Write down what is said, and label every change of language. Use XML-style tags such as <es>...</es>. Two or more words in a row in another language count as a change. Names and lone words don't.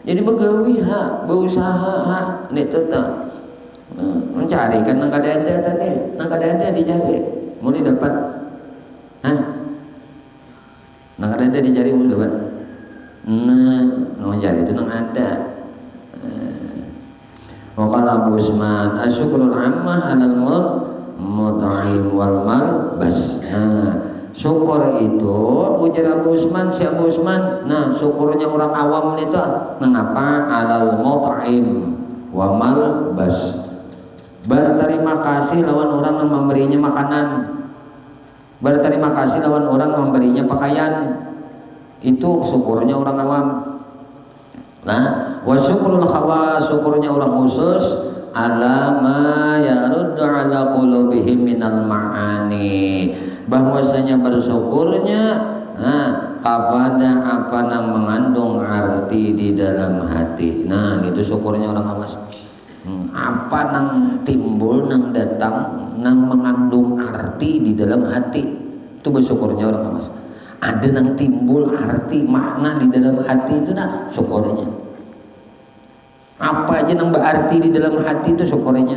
<bjn>Jadi begawi berusaha nek tetap mencari kan nang kada ada tadi, nang kada ada dicari, mulai dapat, nang kada ada dicari mulai dapat, nang mencari itu nang ada.</bjn> <ar>وقال أبو عثمان الشكر العامة على المطعم والملبس.</ar> <bjn>Syukur itu ujar Abu Usman, si Abu Usman, syukurnya orang awam itu mengapa</bjn> <ar>على المطعم والملبس,</ar> <bjn>berterima kasih lawan orang yang memberinya makanan, berterima kasih lawan orang yang memberinya pakaian, itu syukurnya orang awam.</bjn> <ar>وشكر الخواص,</ar> <bjn>syukurnya orang khusus</bjn> <ar>على ما يرد على قلوبهم من المعاني,</ar> <id>bahwasanya bersyukurnya kepada apa yang mengandung arti di dalam hati. Itu syukurnya orang awas.</id> <bjn>Apa nang timbul, nang datang, nang mengandung arti di dalam hati, itu bersyukurnya orang awas. Ada nang timbul arti makna di dalam hati itu syukurnya. Apa aja nang berarti di dalam hati itu syukurnya.</bjn>